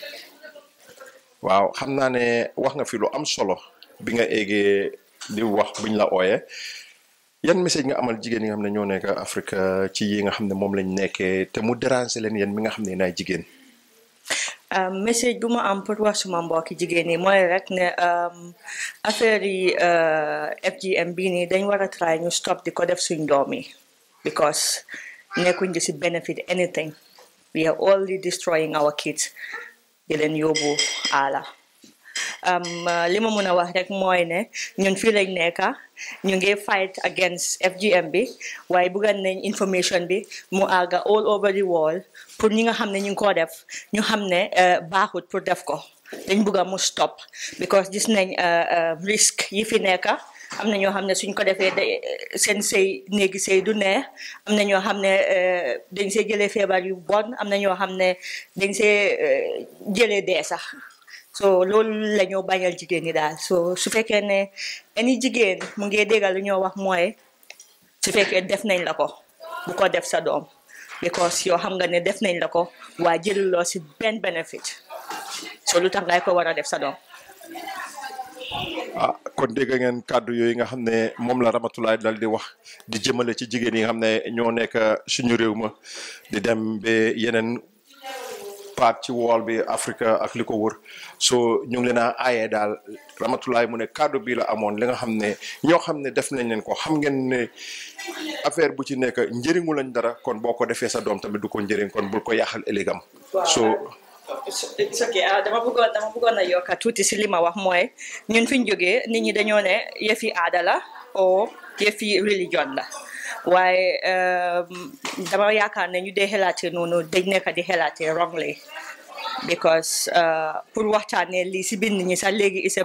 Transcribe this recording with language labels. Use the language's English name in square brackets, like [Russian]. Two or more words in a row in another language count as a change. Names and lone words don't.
[Wolof] waaw xam naa ne wax nga fi lu am solo bi nga eggee di wax buñ la ooyee yan message nga amal jigéen yi nga xam ne ñoo nekk Afrique ci yi nga xam ne moom lañ nekkee te mu déranger leen yéen mi nga xam ne naay jigéen. Message bu ma am pour wax suma mbokki jigéen ñi mooy rek ne affaire yi FGM bii nii dañ war a try ñu stop di ko def suñ doom yi because nekkuñ di si [English] benefit anything. We are only destroying our kids [Wolof] di leen yóbbu àlla. Li ma mën a wax rek mooy ne ñun fii lañ nekka ñu ngi [English] fight against [Wolof] FGM bi waaye bëggoon nañ information bi mu àgga [English] all over the world [Wolof] pour ñi nga xam ne ñu ngi koo def ñu xam ne baaxut pour def ko dañ bëgg a mu [English] stop because [Wolof] gis nañ risque yi fi nekka am na ñoo xam ne suñ ko defee seen sëy néegi sëy du neex am na ñoo xam ne dañ see jëlee feebar yu bon am na ñoo xam ne dañ see jëlee dee sax so loolu la ñoo bañal jigéen ñi daal so su fekkee ne any jigéen mu ngi déggal lu ñoo wax mooy su fekkee def nañ la ko bu ko def sa doom because yoo xam nga ne def nañ la ko waa jëluloo si benn benefit so lu tax ngay ko war a def sa doom. kon dégg ngeen kàddu yooyu nga xam ne moom la Ramatulaay dal di wax di jëmale ci jigéen yi nga xam ne ñoo nekk suñu réew ma di dem ba yeneen paat ci wool bi Afrique ak li ko wër so ñu ngi leen a aaye daal Ramatulaay mu ne kàddu bi la amoon li nga xam ne ñoo xam ne def nañ leen ko xam ngeen ne affaire bu ci nekk njëriñu lañ dara kon boo ko defee sa doom tamit du ko njëriñ kon bul ko yàqal ëllëgam so [English] it's okay [Wolof] dama bëggoon a yokka tuuti si li ma wax mooy ñun fi ñu jógee nit ñi dañoo ne yëfi aada la o yëfi religion la waaye dama yaakaar ne ñu dee xelaatee noonu dañ nekk di xelaatee [English] wrongly because [Wolof] pour waxtaanee lii si biir nit ñi sax léegi [English] is a